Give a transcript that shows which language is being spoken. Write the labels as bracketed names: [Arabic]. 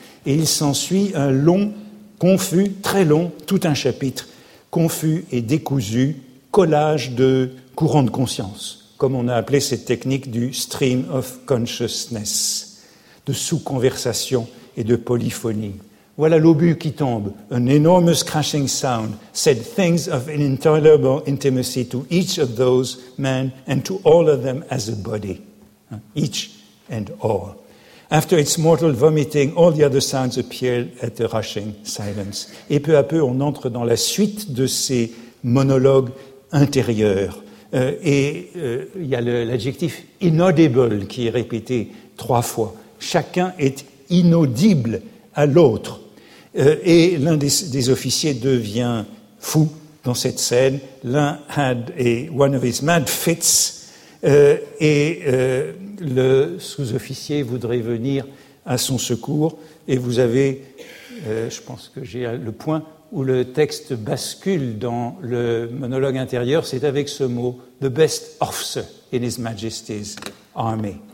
[French] Et il s'ensuit un long, confus, très long, tout un chapitre, confus et décousu, collage de courants de conscience, comme on a appelé cette technique du « [English] stream of consciousness ». [French] De sous-conversation et de polyphonie. Voilà l'obus qui tombe, [English] an enormous crashing sound, said things of an intolerable intimacy to each of those men and to all of them as a body, each and all. After its mortal vomiting, all the other sounds appeared at a rushing silence. [French] Et peu à peu, on entre dans la suite de ces monologues intérieurs. Il y a l'adjectif inaudible qui est répété trois fois. Chacun est inaudible à l'autre. Et l'un des officiers devient fou dans cette scène. [English] L'un had a one of his mad fits. [French] Le sous-officier voudrait venir à son secours. Et vous avez, je pense que j'ai le point où le texte bascule dans le monologue intérieur. C'est avec ce mot, [English] the best officer in his majesty's army.